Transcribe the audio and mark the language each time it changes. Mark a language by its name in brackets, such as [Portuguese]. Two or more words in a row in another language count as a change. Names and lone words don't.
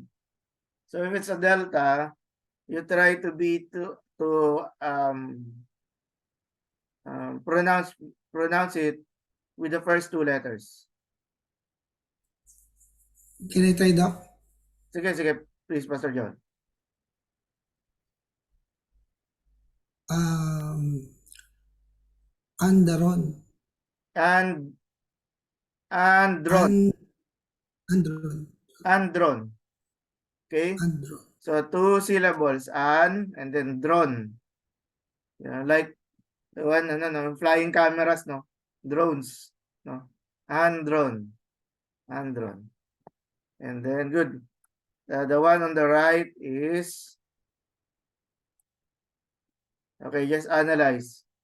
[English] So if it's a delta, you try to be to pronounce it with the first two letters. Can I try, Doc? [Filipino] Sige, sige, [English] please, Pastor John. Andaron. And andron. Andron. Andron. Okay? Andron. So 2 syllables, and then dron. Yeah, like the one, flying cameras, no? Drones, no? Andron. Andron. And then, good. The one on the right is, okay, just analyze.